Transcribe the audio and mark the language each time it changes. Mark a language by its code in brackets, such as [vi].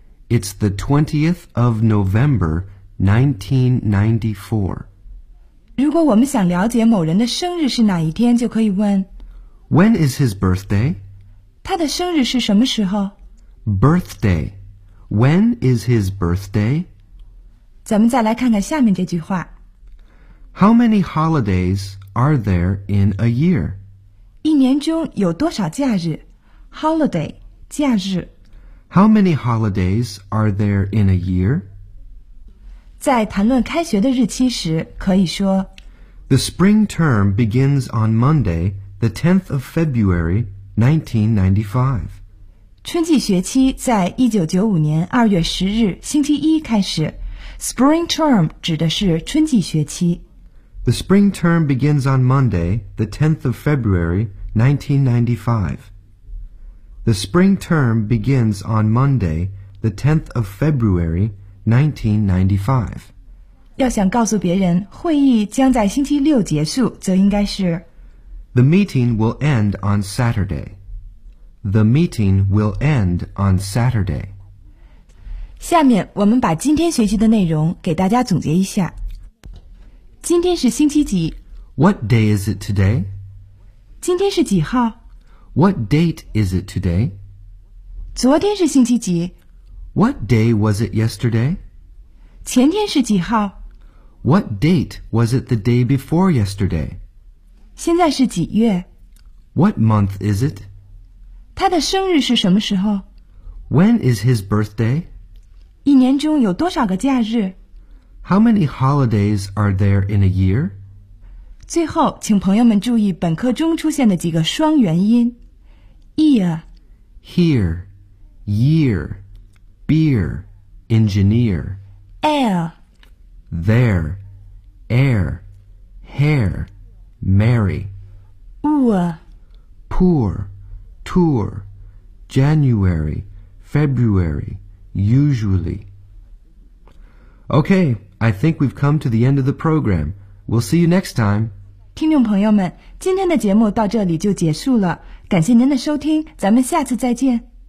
[en] It's the 20th of November,1994. [zh] 如果我们想了解某人的生日是哪一天，就可以问 [en] When is his birthday? [zh] 他的生日是什么时候? [en] Birthday. When is his birthday? [zh] 咱们再来看看下面这句话。 [en] How many holidays are there in a year? [zh] 一年中有多少假日?Holiday, 假日。 [en] How many holidays are there in a year? [zh] 在谈论开学的日期时，可以说 [en] The spring term begins on Monday, the 10th of February, 1995. [zh] 春季学期在1995年2月10日星期一开始。 Spring term 指的是春季学期。 [en] The spring term begins on Monday, the 10th of February, 1995. The spring term begins on Monday, the 10th of February,1995. [zh] 要想告诉别人会议将在星期六结束，则应该是 [en] The meeting will end on Saturday. The meeting will end on Saturday. [zh] 下面我们把今天学习的内容给大家总结一下。今天是星期几？ [en] What day is it today? [zh] 今天是几号？ [en] What date is it today? [zh] 昨天是星期几？ [en] What day was it yesterday? [zh] 前天是几号? [en] What date was it the day before yesterday? [zh] 现在是几月? [en] What month is it? [zh] 他的生日是什么时候? [en] When is his birthday? [zh] 一年中有多少个假日? [en] How many holidays are there in a year? [zh] 最后,请朋友们注意本课中出现的几个双元音。 [en] Ear Hear Year Beer, engineer. Air. There, air. Hair, Mary. Ooh. Poor, tour. January, February, usually. Okay, I think we've come to the end of the program. We'll see you next time. [zh] 听众朋友们，今天的节目到这里就结束了。感谢您的收听，咱们下次再见。